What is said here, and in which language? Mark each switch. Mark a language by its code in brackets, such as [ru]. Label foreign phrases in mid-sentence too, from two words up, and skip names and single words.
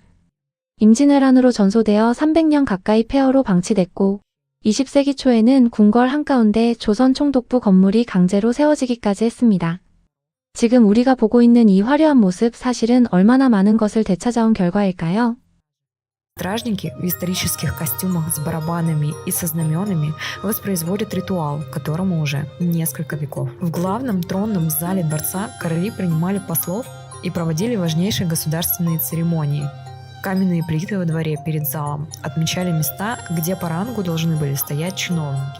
[ko] 임진왜란으로 전소되어 300년 가까이 폐허로 방치됐고 20세기 초에는 궁궐 한가운데 조선 총독부 건물이 강제로 세워지기까지 했습니다. 지금 우리가 보고 있는 이 화려한 모습 사실은 얼마나 많은 것을 되찾아온 결과일까요? [ru] Стражники в исторических костюмах с барабанами и со знаменами воспроизводят ритуал, которому уже несколько веков. В главном тронном зале дворца короли принимали послов и проводили важнейшие государственные церемонии. Каменные плиты во дворе перед залом отмечали места, где по рангу должны были стоять чиновники.